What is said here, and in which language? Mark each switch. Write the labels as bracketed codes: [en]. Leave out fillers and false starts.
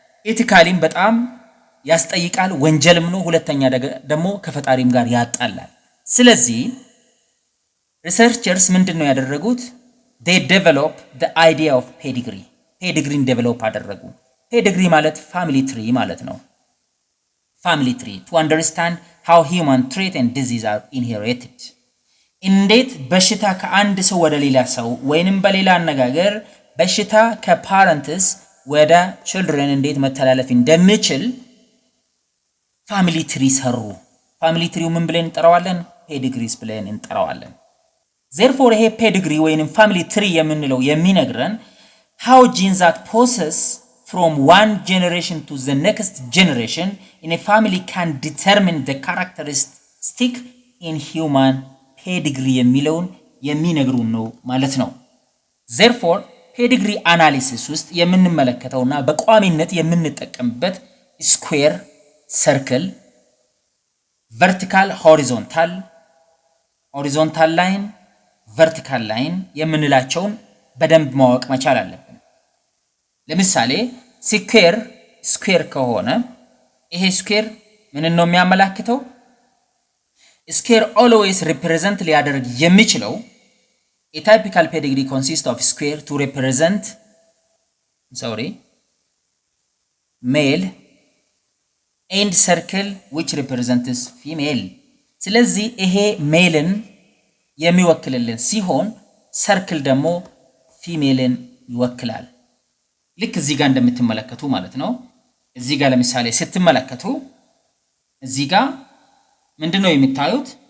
[am] ኤቲካሊም በጣም ያስጠይቃል፣ ወንጀልም ነው። ሁለተኛ ደግሞ ከፈጣሪም ጋር ያጣላል። ስለዚህ ሪሰርቸርስ ምንድነው ያደረጉት? [en] they develop the idea of pedigree [am] ፔዲግሪን ዴቨሎፕ አደረጉ። ፔዲግሪ ማለት ፋሚሊ ትሪ ማለት ነው። [en] family tree to understand how human trait and disease are inherited. [am] እንዴት በሽታ ከአንድ ሰው ወደ ሌላ ሰው ወይንም በሌላ አነጋገር በሽታ ከፓረንትስ ወደ children እንዴት መተላለፍ እንደሚችል ፋሚሊ ትሪ ሰሩ። ፋሚሊ ትሪው ምን ብለን እንጠራዋለን? ፔዲግሪስ ብለን እንጠራዋለን። therefore ይሄ ፔዲግሪ ወይንም ፋሚሊ ትሪ የምንለው የሚነግረን [en] how genes that possess from one generation to the next generation in a family can determine the characteristic in human pedigree [am] የሚለውን የሚነግሩን ነው ማለት ነው። [en] therefore pedigree analysis [am] ውስጥ የምንመለከተውና በቋሚነት የምንጠቀምበት ስኩዌር፣ ሰርክል፣ vertical horizontal line vertical line የምንላቸውን በደንብ ማወቅ መቻል አለብን። ለምሳሌ ስኩዌር ከሆነ ይሄ ስኩዌር ምን ነው የሚያመላክተው? [en] ስኩዌር always represent [am] ሊያደርግ የሚችለው [en] a typical pedigree consists of square to represent male and circle which represents female. [am] ስለዚህ ይሄ ሜልን የሚወክልልን ሲሆን ሰርክል ደግሞ ፊሜልን ይወክላል። ልክ እዚህ ጋር እንደምትመለከቱ ማለት ነው። እዚህ ጋር ለምሳሌ ስትመለከቱ እዚህ ጋር ምንድነው የሚታዩት?